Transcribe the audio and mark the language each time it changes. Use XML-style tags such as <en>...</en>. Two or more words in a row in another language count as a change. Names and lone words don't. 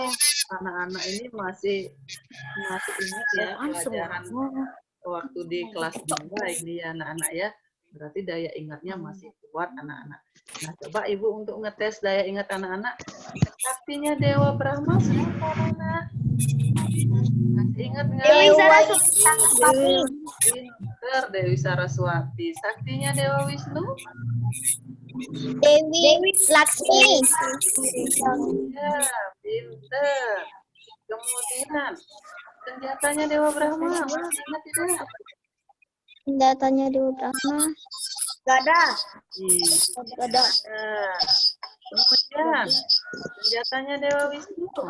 <id>Anak-anak ini masih ingat ya pelajaran waktu di kelas 2 ini ya anak-anak ya. Berarti daya ingatnya masih kuat anak-anak. Nah, coba Ibu untuk ngetes daya ingat anak-anak. Saktinya Dewa Brahma siapa anak? Masih ingat nggak? Dewi Saraswati. Pinter, Dewi Saraswati. Saktinya Dewa Wisnu? Dewi Laksmi. Ya, pinter. Kemudian senjatanya Dewa Brahma, masih ingat tidak? Senjatanya Dewa Brahma. Gada. Gada. Kemudian senjatanya Dewa Wisnu.</id>